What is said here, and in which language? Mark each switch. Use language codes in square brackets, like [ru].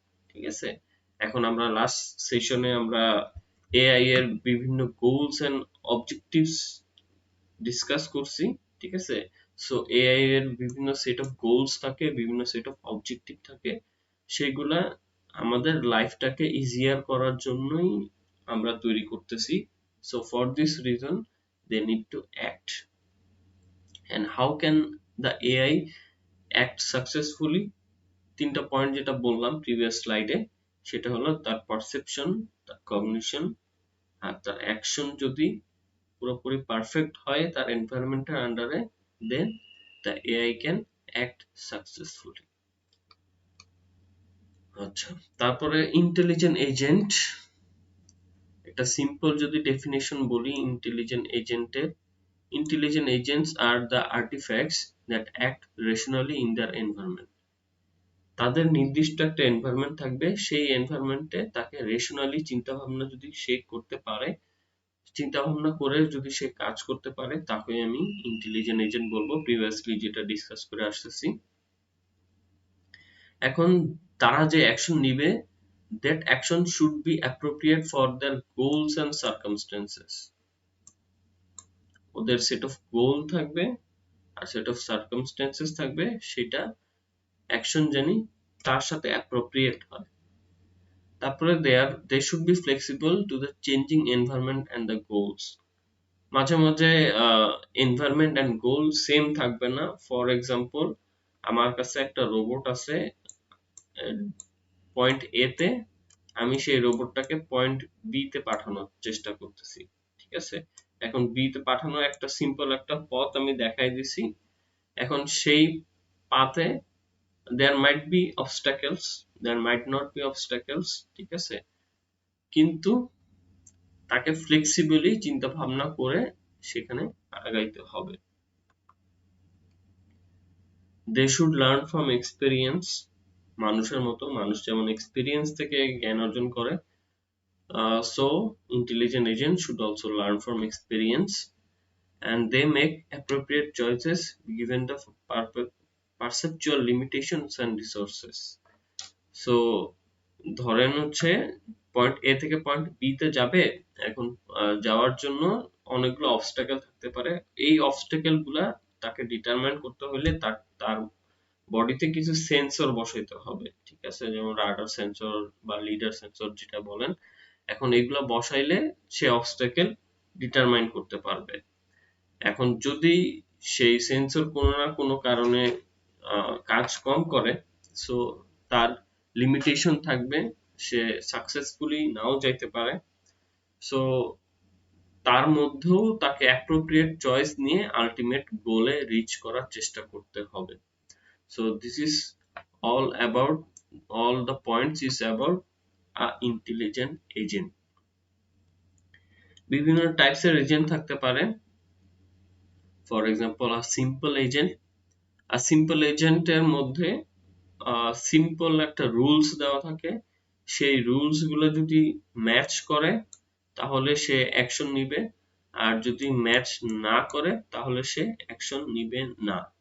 [bn] ঠিক আছে, এখন আমরা লাস্ট সেশনে আমরা এআই এর বিভিন্ন গোলস এন্ড অবজেক্টিভস ডিসকাস করছি। ঠিক আছে, সো এআই এর বিভিন্ন সেট অফ গোলস থাকে, বিভিন্ন সেট অফ অবজেক্টিভ থাকে, সেগুলা আমাদের লাইফটাকে ইজিয়ার করার জন্যই আমরা তৈরি করতেছি। [en] So for this reason they need to act. and how can the AI act successfully? [bn] তিনটা পয়েন্ট যেটা বললাম প্রিভিয়াস স্লাইডে সেটা হলো তার পারসেপশন, তার কগনিশন আর তার অ্যাকশন যদি পুরোপুরি পারফেক্ট হয় তার এনভায়রনমেন্টের আন্ডারে, [en] Then the AI can act successfully. [bn] আচ্ছা, তারপরে ইন্টেলিজেন্ট এজেন্ট, একটা সিম্পল যদি ডেফিনেশন বলি ইন্টেলিজেন্ট এজেন্টের, [en] Intelligent agents are the artifacts that act rationally in their environment. [bn] তাদের নির্দিষ্ট একটা এনভায়রনমেন্ট থাকবে, সেই এনভায়রনমেন্টে তাকে রেশনালি চিন্তা ভাবনা যদি সে করতে পারে, চিন্তা ভাবনা করে যদি সে কাজ করতে পারে, তাকে আমি ইন্টেলিজেন্ট এজেন্ট বলবো, প্রিভিয়াসলি যেটা ডিসকাস করে আসতেছি। এখন তারা যে অ্যাকশন নিবে, [en] that action should be appropriate for their goals and circumstances. [bn] ওদের সেট অফ গোল থাকবে আর সেট অফ সার্কামস্টেন্সেস থাকবে, সেটা অ্যাকশন জানি তার সাথে অ্যাপ্রোপ্রিয়েট হয়। [en] তারপরে they should be flexible to the changing environment and the goals. [bn] মাঝে মাঝে এনভায়রনমেন্ট এন্ড গোল সেম থাকবে না। ফর এক্সাম্পল, আমার কাছে একটা রোবট আছে পয়েন্ট এ তে, আমি সেই রোবটটাকে পয়েন্ট বি তে পাঠানোর চেষ্টা করতেছি, ঠিক আছে? এখন বি তে পাঠানো একটা সিম্পল একটা পথ আমি দেখাই দিছি। এখন সেই পাথে [en] there might be obstacles, there might not be obstacles, [bn] ঠিক আছে? কিন্তু তাকে ফ্লেক্সিবলি চিন্তা ভাবনা করে সেখানে আগাইতে হবে। [en] they should learn from experience, [bn] মানুষের মতো, মানুষ যেমন এক্সপিরিয়েন্স থেকে জ্ঞান অর্জন করে, [en] so intelligent agent should also learn from experience and they make appropriate choices given the perceptual limitations and resources. [bn] so ধরেন হচ্ছে পয়েন্ট এ থেকে পয়েন্ট বি তে যাবে, এখন যাওয়ার জন্য অনেকগুলো অবস্টাকেল থাকতে পারে। এই অবস্টাকেল গুলা তাকে ডিটারমাইন করতে হলে তার বডিতে কিছু সেন্সর বসাইতে হবে, ঠিক আছে? যেমন রাডার সেন্সর বা লিডার সেন্সর যেটা বলেন। এখন এগুলো বসাইলে সে অবস্টাকেল ডিটারমাইন করতে পারবে। এখন যদি সেই সেন্সর কোনো না কোনো কারণে কাজ কম করে, সো তার লিমিটেশন থাকবে, সে সাকসেসফুলি নাও যাইতে পারে। সো তার মধ্যেও তাকে অ্যাপ্রোপ্রিয়েট চয়েস নিয়ে আলটিমেট গোলে রিচ করার চেষ্টা করতে হবে। [en] So this is all about, all the points is about a intelligent agent. [bn] বিভিন্ন টাইপসের এজেন্ট থাকতে পারে। [en] for example a simple agent, [bn] আর simple এজেন্টের মধ্যে সিম্পল একটা রুলস দেওয়া থাকে, সেই রুলস গুলো যদি ম্যাচ করে তাহলে সে অ্যাকশন নিবে, আর যদি ম্যাচ না করে তাহলে সে অ্যাকশন নিবে না।